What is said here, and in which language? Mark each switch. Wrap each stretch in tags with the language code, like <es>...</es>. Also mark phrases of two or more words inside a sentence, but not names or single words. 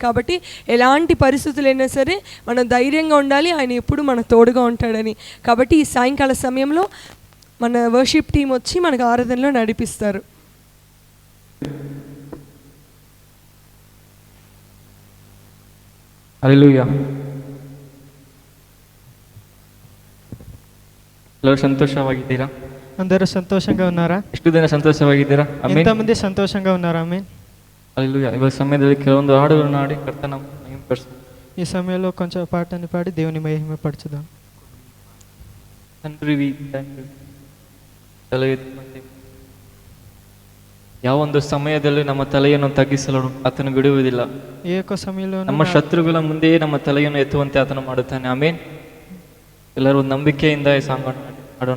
<te>కాబట్టి ఎలాంటి పరిస్థితులైనా సరే మనం ధైర్యంగా ఉండాలి, ఆయన ఎప్పుడు మనకు తోడుగా ఉంటాడని. కాబట్టి ఈ సాయంకాల సమయంలో మన వర్షిప్ టీం వచ్చి మనకు ఆరాధనలో నడిపిస్తారు. హల్లెలూయా.</te> <kn>ಎಲ್ಲರೂ ಸಂತೋಷವಾಗಿದ್ದೀರಾ?</kn> <te>అందరూ సంతోషంగా ఉన్నారా?</te> <kn>ಎಷ್ಟು ದಿನ ಸಂತೋಷವಾಗಿದ್ದೀರಾ? ಆಮೆನ್.</kn> <te>ఎంతమంది సంతోషంగా ఉన్నారా? ఆమేన్. హల్లెలూయా. ఈ సమయంలో</te> <kn>ಕೆಲವೊಂದು ಹಾಡುಗಳನ್ನು ಹಾಡಿ ಕರ್ತನ ಮಹಿಮೆಪಡಿಸೋಣ.</kn> <te>ఈ సమయంలో కొంచెం పాటని పాడి దేవుని మహిమపరచుదాం. తండ్రివి తండ్రి</te> <kn>ತಲೆ ಎತ್ತಿ ಯಾವೊಂದು ಸಮಯದಲ್ಲಿ ನಮ್ಮ ತಲೆಯನ್ನು ತಗ್ಗಿಸಲು ಆತನು ಬಿಡುವುದಿಲ್ಲ.</kn> <te>ఏ ఒక్క సమయంలో</te> <kn>ನಮ್ಮ ಶತ್ರುಗಳ ಮುಂದೆಯೇ ನಮ್ಮ ತಲೆಯನ್ನು ಎತ್ತುವಂತೆ ಆತನು ಮಾಡುತ್ತಾನೆ. ಆಮೆನ್. ಎಲ್ಲರೂ ನಂಬಿಕೆಯಿಂದ ಈ ಸಾಂಗ್ ಹಾಡೋಣ.</kn>